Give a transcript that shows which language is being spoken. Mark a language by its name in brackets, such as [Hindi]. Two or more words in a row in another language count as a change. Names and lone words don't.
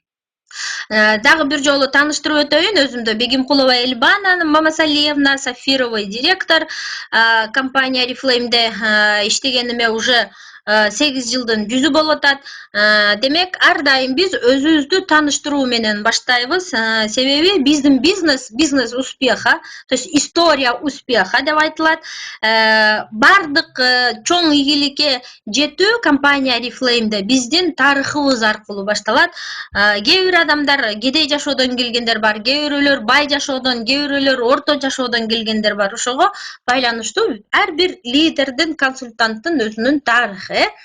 [Kyrgyz] Дагы бир жолу тааныштырып өтөйүн, өзүмдү Бегимкулова Эльбана Мамасалиевна, Сафировый директор, компания Oriflame'де иштегениме уже 8 жылдын 100 болуп атат. Демек, ар дайым биз өзүбүздү тааныштыруу менен баштайбыз. Себеби биздин бизнес [Russian] успеха, то есть история успеха [Kyrgyz] деп айтылат. Бардык чоң ийгиликке жетүү компания Oriflame'де биздин тарыхыбыз аркылуу башталат. Кээ бир адамдар кедей жашоодон келгендер бар, кээ бирөөлөр бай жашоодон, кээ бирөөлөр орто жашоодон келгендер бар. Ошого байланыштуу ар бир лидердин, консультанттын өзүнүн тарыхы.